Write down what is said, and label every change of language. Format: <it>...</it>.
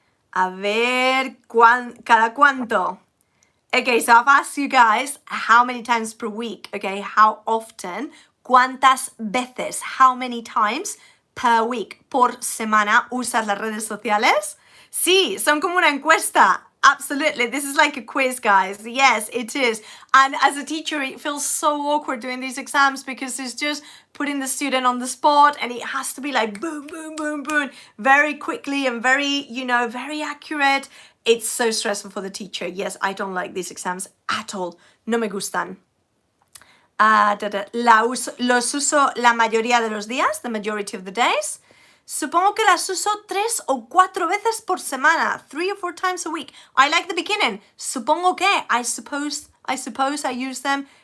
<es>A ver, ¿cada cuánto?</es> <en>Okay, so I've asked you guys how many times per week, okay, how often,</en> <es>¿cuántas veces,</es> <en>how many times per week,</en> <es>por semana, usas las redes sociales? Sí, son como una encuesta.</es> <en>Absolutely. This is like a quiz, guys. Yes, it is. And as a teacher, it feels so awkward doing these exams because it's just putting the student on the spot and it has to be like boom, boom, boom, boom, very quickly and very, very accurate. It's so stressful for the teacher. Yes, I don't like these exams at all.</en> <es>No me gustan. Los uso la mayoría de los días,</es> <en>the majority of the days.</en> <es>Supongo que las uso 3 o 4 veces por semana,</es> <en>3 or 4 times a week. I like the beginning.</en> <es>Supongo que,</es> <en>I suppose I use them.</en>